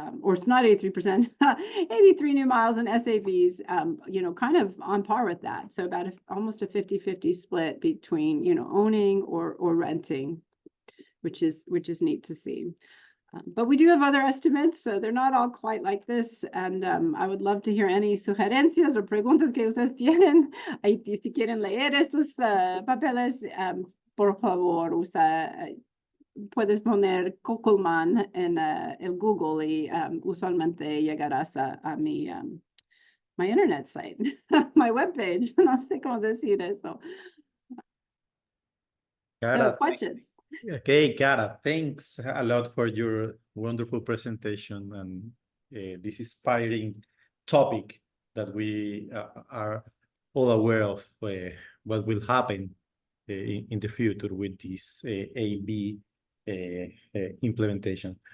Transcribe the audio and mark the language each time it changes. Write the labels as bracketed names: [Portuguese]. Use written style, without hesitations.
[English] Or it's not 83%, 83 new miles, and SAVs, kind of on par with that. So about almost a 50-50 split between, owning or renting, which is neat to see. But we do have other estimates, so they're not all quite like this. And I would love to hear any [Spanish] sugerencias o preguntas que ustedes tienen. Ahí, si quieren leer estos papeles, por favor, puedes poner Kugelman en el Google y usualmente llegarás a mi [English] my internet site, my webpage. [Spanish] No sé cómo decir eso. [English] So, questions? Okay, Cara, thanks a lot for your wonderful presentation and this inspiring topic that we are all aware of what will happen in the future with this AB implementation.